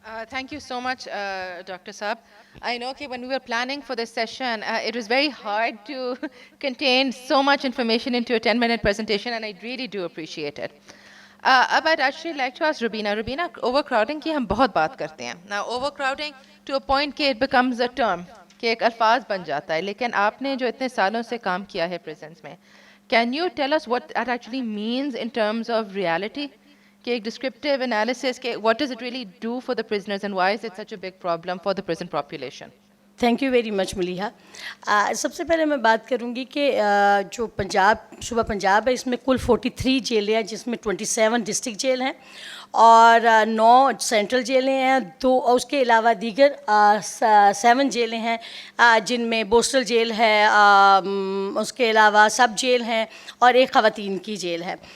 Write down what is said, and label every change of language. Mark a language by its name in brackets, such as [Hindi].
[English] Thank you so much, Dr. Saab. I know that when we were planning for this session, it was very hard to contain so much information into a 10-minute presentation, and I really do appreciate it. I'd actually like to ask Robina. [Hindi] Robina, overcrowding की हम बहुत बात करते हैं. [English] Now, overcrowding to a point कि it becomes a term, [Hindi] कि एक अल्फाज बन जाता है. लेकिन आपने जो इतने सालों से काम किया है [English] prisons में, can you tell us what that actually means in terms of reality? A descriptive analysis, what does it really do for the prisoners, and why is it such a big problem for the prison population? Thank you very much Maliha. [Hindi] सबसे पहले मैं बात करूंगी कि जो सूबा पंजाब है, इसमें कुल 43 जेलें हैं, जिसमें 27 डिस्ट्रिक्ट जेल हैं और 9 सेंट्रल जेलें हैं, 2 और उसके अलावा दीगर 7 जेलें हैं, जिनमें बोस्टल जेल है, उसके अलावा सब जेल हैं और एक ख़वातीन की जेल है.